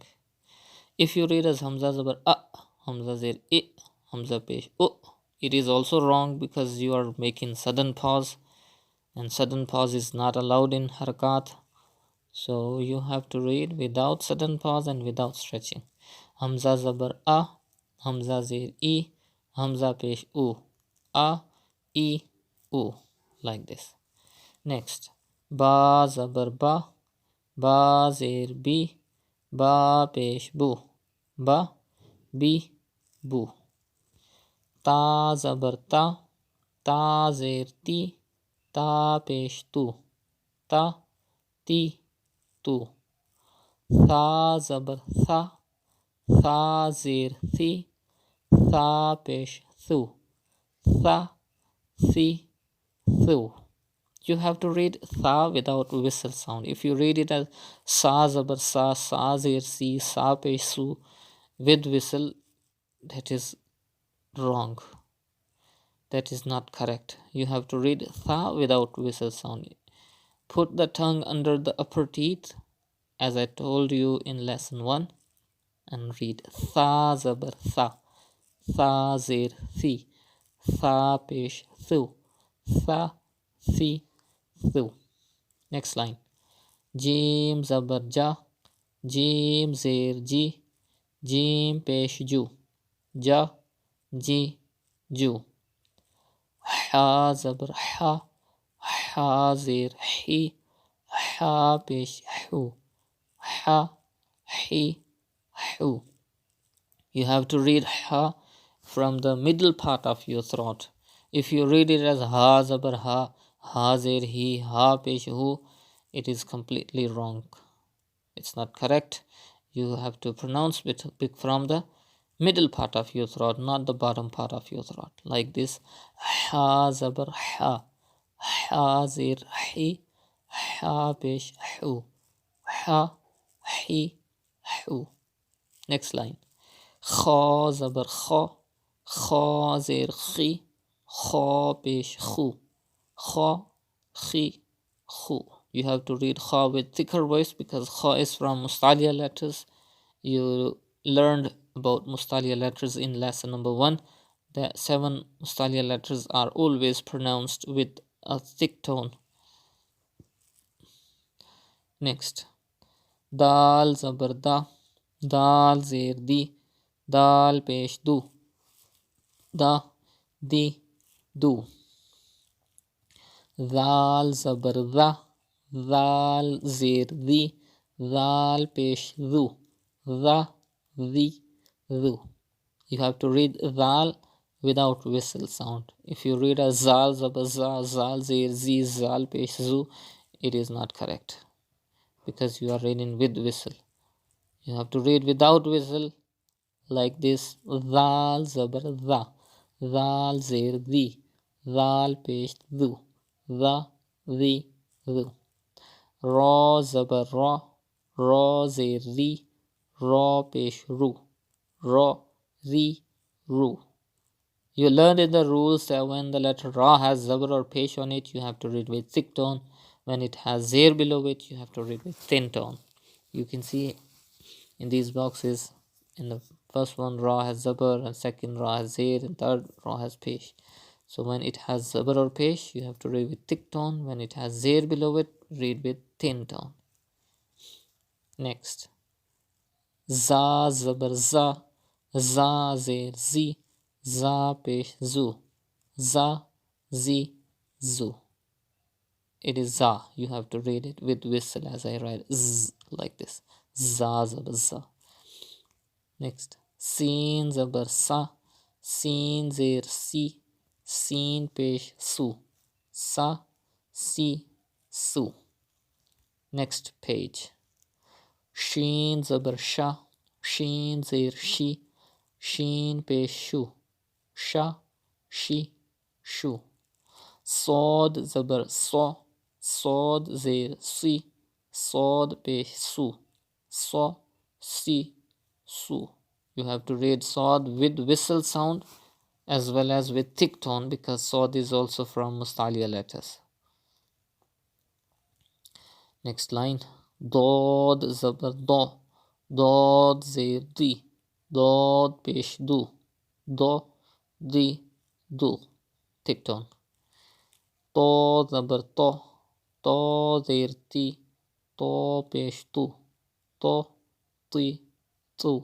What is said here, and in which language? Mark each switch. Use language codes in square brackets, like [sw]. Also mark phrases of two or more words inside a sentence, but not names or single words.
[en] If you read as [ur] ہمزہ زبر اَ، ہمزہ زیر اِ، ہمزہ پیش اُ, [en] it is also wrong because you are making sudden pause, and sudden pause is not allowed in harakat. So you have to read without sudden pause and without stretching. [ur] ہمزہ زبر اَ، ہمزہ زیر اِ، ہمزہ پیش اُ، اَ، اِ، اُ, [en] like this. Next, [ur] با زبر بَ با زیر بِ، با پیش بُ، بَ، بِ، بُ. تا زبر تَ تا زیر تِ، تا پیش تُ، تَ، تِ، تُ. ثا زبر ثَ ثا زیر ثِ، ثا پیش ثُ، ثَ، ثِ، ثُ. [en] You have to read tha without whistle sound. If you read it as [ur] سا زبر سَ سا زیر سِ، سا پیش سُ [en] with whistle, that is wrong. That is not correct. You have to read tha without whistle sound. Put the tongue under the upper teeth, as I told you in lesson 1, and read [ur] ثا زبر ثَ ثا زیر ثِ، ثا پیش ثُ، ثَ، ثِ، ثُ. [en] Next line. [ur] جیم زبر جیم زیر جِ، جیم پیش جُ، جَ، جِ، جُ. حا زبر حَ حا زیر حِ، حا پیش حُ، حَ، حِ، حُ. [en] You have to read ha from the middle part of your throat. If you read it as [ur] ہا زبر ہَ ہا زیر ہِ، ہا پیش ہُ, [en] it is completely wrong. It's not correct. You have to pronounce it from the middle part of your throat, not the bottom part of your throat. Like this. [ur] حا زبر حَ۔ حا زیر حِ. حا پیش حُ۔ حَ حِ حُ. [en] Next line. [ur] خا زبر خَ. خا زیر خِ۔ خا پیش خُ. خَ خِ خُ. [en] You have to read kha with thicker voice because kha is from Mustalia letters. You learned about Mustalia letters in lesson number 1. The 7 Mustalia letters are always pronounced with a thick tone. Next. [ur] دال زبر دَ. دال زیر دِ۔ دال پیش دُ. دَ دِ دُ. دال زبر دَ۔ دال زیر دِ. دال پیش دُ۔ دَ دِ دُ. [en] You have to read dal without whistle sound. If you read a [ur] ذال زبر ذَ، ذال زیر ذِ، ذال پیش ذُ, [en] it is not correct because you are reading with whistle. You have to read without whistle like this. [ur] ذال زبر ذَ, ذال زیر دِ، ذال پیش دُ، دَ دِ دُ. را زبر رَ، را زیر رِ، را پیش رُ، رَ رِ رُ. [en] You learned in the rules that when the letter Ra has Zabar or Pesh on it, you have to read with thick tone. When it has Zir below it, you have to read with thin tone. You can see in these boxes, in the first one Ra has Zabar, and second Ra has Zir, and third Ra has Pesh. So when it has Zabar or Pesh, you have to read with thick tone. When it has Zir below it, read with thin tone. Next. [ur] زا زبر زَ، زا زیر زِ، زا پیش زُ، زَ زِ زُ. [en] It is za. You have to read it with whistle as I write z like this. [ur] زا زبر زَ. Next. سین زبر سَ, سین زیر سِ، سین پیش سُ، سَ سِ سُ. [en] Next page. [ur] شین زبر شَ، شین زیر شِ، شین پیش شُ، شَ شِ شُ. صاد زبر صَ، صاد زیر صِ، صاد پیش صُ، صَ صِ صُ. [en] You have to read sod with whistle sound as well as with thick tone because sod is also from Mustalia letters. Next line. [ur] ضاد زبر ضَ، ضاد زیر ضِ، ضاد پیش ضُ، ضَ ضِ ضُ. [en] Thick tone. [ur] طا زبر طَ طا زیر طِ، طا پیش طُ، طَ طِ طُ.